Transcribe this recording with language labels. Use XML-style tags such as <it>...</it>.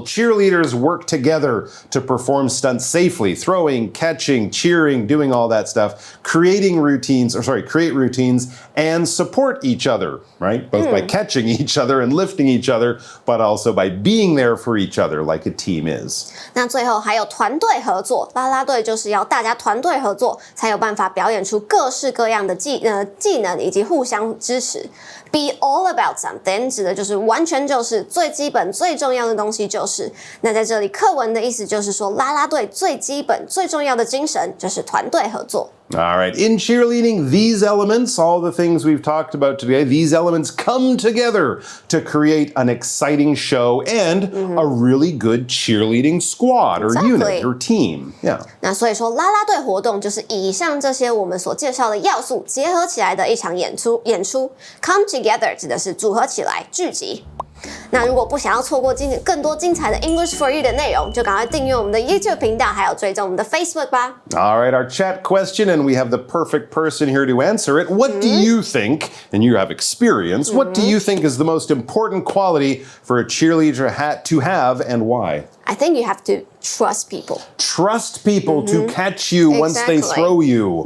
<en>Cheerleaders work together to perform stunts safely, throwing, catching, cheering, doing all that stuff, create routines and support each other, right? Both by catching each other and lifting each other, but also by being there for each other like a team is.</en> <zh>那最后还有团队合作，啦啦队就是要大家团队合作，才有办法表演出各式各样的技能以及互相支持。 Be all about something 指的就是完全就是最基本最重要的东西就是。那在这里课文的意思就是说，啦啦队最基本最重要的精神就是团队合作。</zh> <en>All right, in cheerleading, these elements, all the things we've talked about today, these elements come together to create an exciting show and a really good cheerleading squad or unit or team. Yeah.</en> <zh>那所以说，啦啦队活动就是以上这些我们所介绍的要素结合起来的一场演出。 Come together 指的是组合起来、聚集。那如果不想要错过更多精彩的 English for You 的内容，就赶快订阅我们的 YouTube 频道，还有追踪我们的 Facebook 吧。</zh> <en>All right, our chat question, and we have the perfect person here to answer it. What do you think, and you have experience, what do you think is the most important quality for a cheerleader to have and why? I think you have to trust people. Trust people to catch you once they throw you.</en>